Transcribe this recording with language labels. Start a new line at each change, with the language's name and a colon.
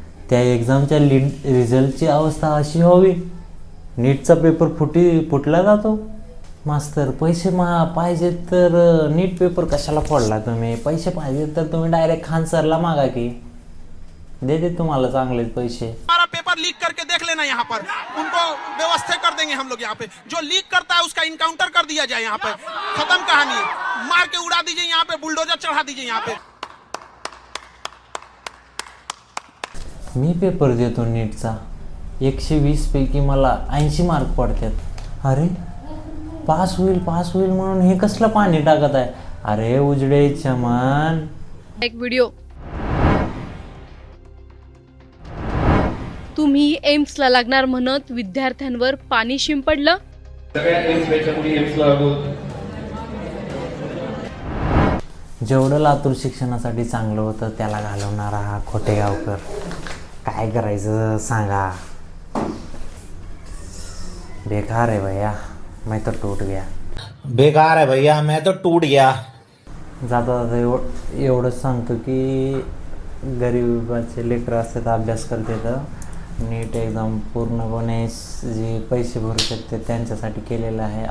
Marathi: त्या एक्झामच्या रिझल्टची अवस्था अशी व्हावी. नीटचा पेपर फुटला जातो. मास्तर पैसे पाहिजे तर नीट पेपर कशाला फोडला तुम्ही? पैसे पाहिजे तर तुम्ही डायरेक्ट खान सरला मागा की, देते तुम्हाला चांगलेच पैसे.
Hindi: हमारा पेपर लीक करके देख लेना, यहाँ पर उनको व्यवस्था कर देंगे हम लोग. यहाँ पे जो लीक करता है उसका इनकाउंटर कर दिया जाए. यहाँ पे खत्म कहानी, मार के उड़ा दीजिए. यहाँ पे बुलडोजर चढ़ा दीजिए. यहाँ पे
Marathi: मी पेपर देतो नीटचा, 120 पैकी मला 80 मार्क पडतात. अरे पास होईल म्हणून हे कसलं पाणी टाकत आहे?
Hindi: अरे उजडे चमन.
Marathi: एक व्हिडिओ, तुम्ही एम्सला लागणार म्हणत विद्यार्थ्यांवर पाणी शिंपडलं. जेवढं लातूर शिक्षणासाठी चांगलं होतं त्याला घालवणारा हा खोटे गावकर. काय करायचं सांगा.
Hindi: बेकार है भैया, मैं तो टूट गया. बेकार है भैया, मैं तो टूट गया.
Marathi: जाता एवढंच सांगतो की गरिबाचे लेकरं असतात, अभ्यास करते तर नीट एक्झाम पूर्णपणे जे पैसे भरू शकते त्यांच्यासाठी केलेलं आहे.